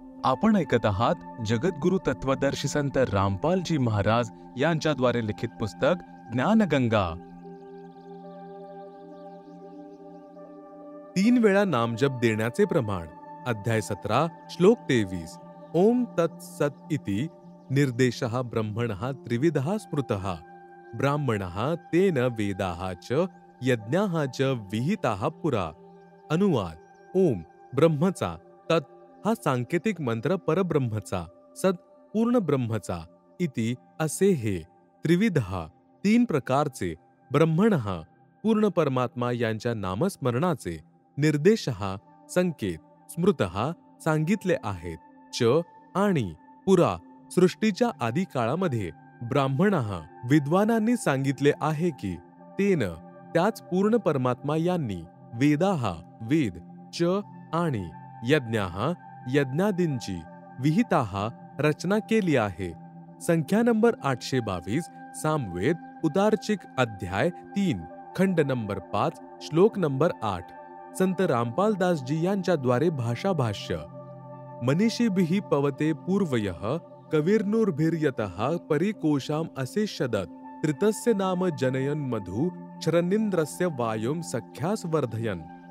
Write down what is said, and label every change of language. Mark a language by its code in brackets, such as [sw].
[mr] आपण ऐकत आहात जगद्गुरु तत्वदर्शी संत रामपालजी महाराज यांच्याद्वारे लिखित पुस्तक ज्ञानगंगा। 3 वेळा नामजप देण्याचे प्रमाण। अध्याय 17 श्लोक 23। [sa] ओम तत्सत इति निर्देशः ब्रह्मणः त्रिविधः स्मृतः ब्राह्मणः तेन वेदाः च यज्ञाः च विहिताः पुरा। [mr] अनुवाद। ओम ब्रह्मचा, तत् हा सांकेतिक मंत्र परब्रह्मचा, सत पूर्ण ब्रह्मचा, इति असे हे त्रिविधः 3 प्रकारचे, ब्रह्मणः पूर्ण परमात्मा यांच्या नामस्मरणाचे, निर्देशः संकेत, स्मृतः सांगितले आहेत, च आणि पुरा सृष्टीच्या आदी काळामध्ये ब्राह्मणः विद्वानांनी सांगितले आहे की तेन त्याच पूर्ण परमात्मा यांनी वेदाः वेद च आणि यज्ञाः यज्ञादींची विहिताः रचना केली आहे। संख्या नंबर 822 सामवेद उतारचिक अध्याय 3 खंड नंबर 5 श्लोक नंबर 8। संत रामपालदासजी यांच्याद्वारे भाषाभाष्य। [sa] मनीषीभिः पवते पूर्वयः कविर्नुर्भिर्यतः परिकोशाम असे शदत त्रितस्य नाम जनयन मधु क्षरनिंद्रस्य वायुं सख्यास वर्धयन।